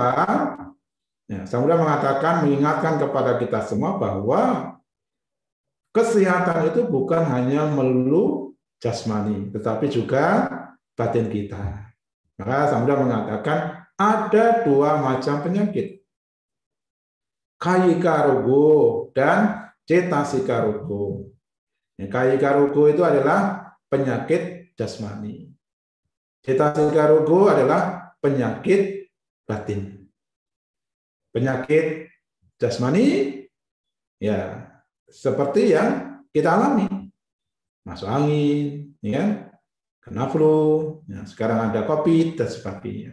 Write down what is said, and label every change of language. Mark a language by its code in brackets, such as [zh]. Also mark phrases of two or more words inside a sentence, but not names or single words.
[id] Saya sudah mengingatkan kepada kita semua bahwa kesehatan itu bukan hanya melulu jasmani, tetapi juga batin kita. Maka saya sudah mengatakan ada 2 macam penyakit. [pi] Kayika rogo dan cetasika rogo. Kayika rogo [id] itu adalah penyakit jasmani. [pi] Cetasika rogo [id] adalah penyakit batin. Penyakit jasmani ya seperti yang kita alami. Masuk angin, kena flu, sekarang ada COVID dan sebagainya.